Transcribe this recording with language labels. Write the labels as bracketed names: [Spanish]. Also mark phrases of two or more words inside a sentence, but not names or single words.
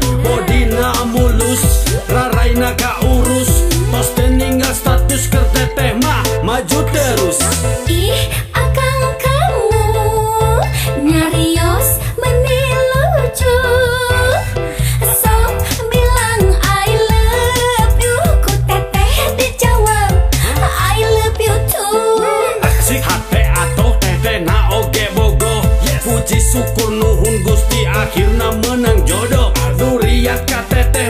[Sundanese] Bodina mulus, raraina kaurus. Tos teu ninggal status keur teteh mah maju terus. Ih, akang kamu nyarios meuni lucu. [English] Sok bilang I love you, [Sundanese] ku teteh dijawab [English] I love you too. [Sundanese] Asik hate atoh teteh na oge bogo. Puji syukur nuhun Gusti akhirna menang jodoh. Duriat kate